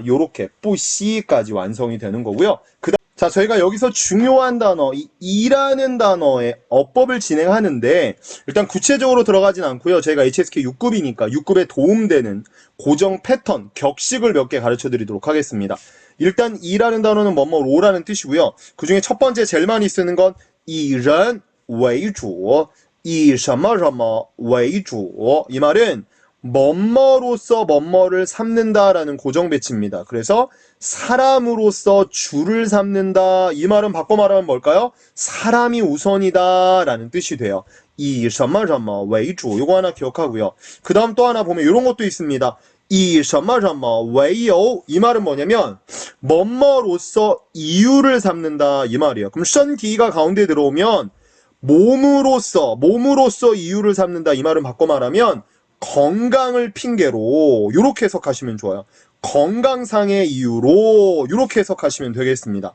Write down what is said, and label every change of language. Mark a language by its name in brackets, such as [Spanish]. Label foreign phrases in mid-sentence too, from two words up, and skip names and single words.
[Korean] 요렇게 뿌시까지 완성이 되는 거고요. 자, 저희가 여기서 중요한 단어, 이라는 단어의 어법을 진행하는데 일단 구체적으로 들어가진 않고요. 저희가 HSK 6급이니까 6급에 도움되는 고정 패턴, 격식을 몇 개 가르쳐 드리도록 하겠습니다. 일단 이라는 단어는 뭐뭐로라는 뜻이고요. 그 중에 첫 번째 제일 많이 쓰는 건 [Chinese] 以人为主, 以什么什么为主. [Korean] 이 말은 뭐뭐로서 뭐뭐를 삼는다라는 고정 배치입니다. 그래서 사람으로서 주를 삼는다. 이 말은 바꿔 말하면 뭘까요? 사람이 우선이다 라는 뜻이 돼요. 이 [Chinese] 什么什么为主 [Korean] 요거 하나 기억하고요. 그 다음 또 하나 보면 이런 것도 있습니다. 이 [Chinese] 什么什么为由 [Korean] 이 말은 뭐냐면 뭐뭐로서 이유를 삼는다 이 말이에요. 그럼 身体가 가운데 들어오면 몸으로서 이유를 삼는다 이 말은 바꿔 말하면 건강을 핑계로 이렇게 해석하시면 좋아요. 건강상의 이유로 이렇게 해석하시면 되겠습니다.